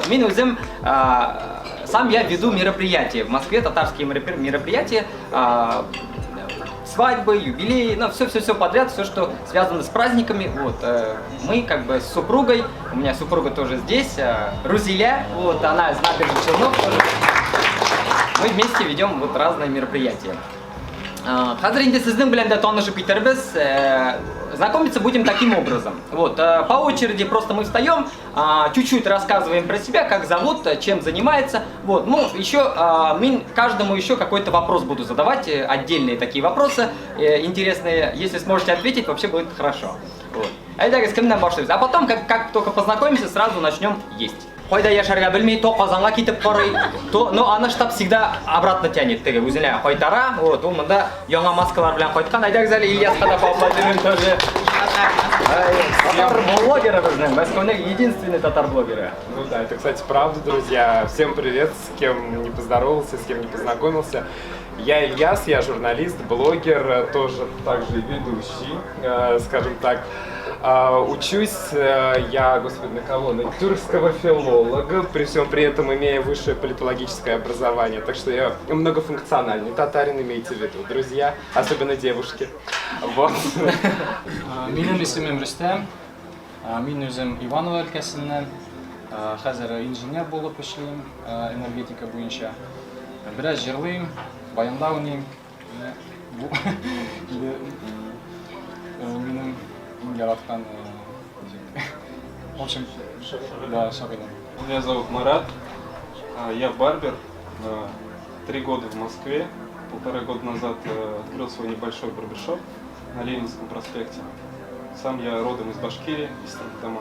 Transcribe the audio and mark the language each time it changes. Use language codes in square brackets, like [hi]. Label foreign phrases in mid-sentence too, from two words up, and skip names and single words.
[ru] Сам я веду мероприятия в Москве, татарские мероприятия, свадьбы, юбилеи, ну, все подряд, все, что связано с праздниками. Вот. Мы как бы с супругой, у меня супруга тоже здесь, Рузиля, вот, она из набережных Челнов тоже. Мы вместе ведем вот разные мероприятия. [tt] Хазыр инде сезнең белән дә танышып китербез. [ru] Знакомиться будем таким образом. Вот, по очереди просто мы встаем, чуть-чуть рассказываем про себя, как зовут, чем занимается. Вот, ну, еще каждому еще какой-то вопрос буду задавать, отдельные такие вопросы, интересные. Если сможете ответить, вообще будет хорошо. Вот. А потом, как только познакомимся, сразу начнем есть. [tt] Кайда яшәргә белми, то Казанга китеп карый, [ru] то, но аны штаб всегда обратно тянет, [tt] теге үзенә кайтара. Вот, ул монда яңа маскалар белән кайткан. Әйдәгез әле Ильяска да [ru] поаплодируем тоже. [tt] Татар блогеры безнең, Мәскәүнең единственный татар блогеры. [ru] Ну да, это, кстати, правда, друзья. Всем привет, с кем не поздоровался, с кем не познакомился. Я Ильяс, я журналист, блогер, тоже также ведущий, скажем так. Учусь я, господи, на кого? На тюркского филолога, при всем при этом имея высшее политологическое образование. Так что я многофункциональный татарин, имейте в виду, друзья, особенно девушки. Вот. [tt] Минем исемем Рустем, мин үзем Иваново өлкәсеннән, хәзер инженер булып эшлим, энергетика буенча. Бераз җырлыйм, баянда уйныйм. Минем яраткан, [ru] в общем, да, шагыйным. Меня зовут Марат, я барбер, 3 года в Москве, 1,5 года назад открыл свой небольшой барбершоп на Ленинском проспекте. Сам я родом из Башкирии, из Стахтама.